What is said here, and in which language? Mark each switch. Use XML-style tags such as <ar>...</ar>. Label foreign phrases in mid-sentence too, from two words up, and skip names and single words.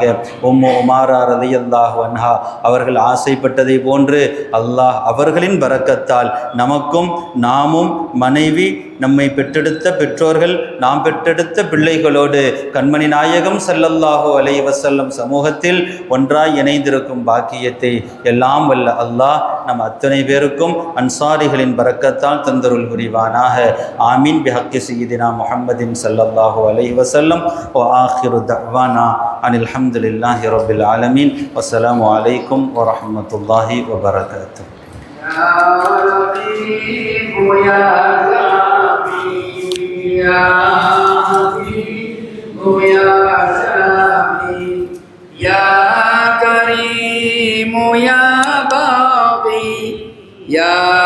<ta>உம்மு உமாரா</ta> <ar>رضي الله عنها</ar> <ta>அவர்கள் ஆசைப்பட்டதை போன்று அல்லாஹ் அவர்களின் பரக்கத்தால் நமக்கும், நாமும், மனைவி, நம்மை பெற்றெடுத்த பெற்றோர்கள், நாம் பெற்றெடுத்த பிள்ளைகளோடு கண்மணி நாயகம்</ta> <ar>صلى الله عليه وسلم</ar> <ta>சமூகத்தில் ஒன்றாய் இணைந்திருக்கும் பாக்கியத்தை எல்லாம் வல்ல அல்லாஹ் நம் அத்தனை பேருக்கும் அன்சாரிகளின் பரக்கத்தால் தந்தருள் புரிவானாக.</ta> <ar>آمين بحق سيدنا محمد صلى الله عليه وسلم. وآخر دعوانا أن الحمد لله رب العالمين. والسلام عليكم ورحمة الله وبركاته. يا حبيب يا شافي يا كريم يا باقي يا</ar>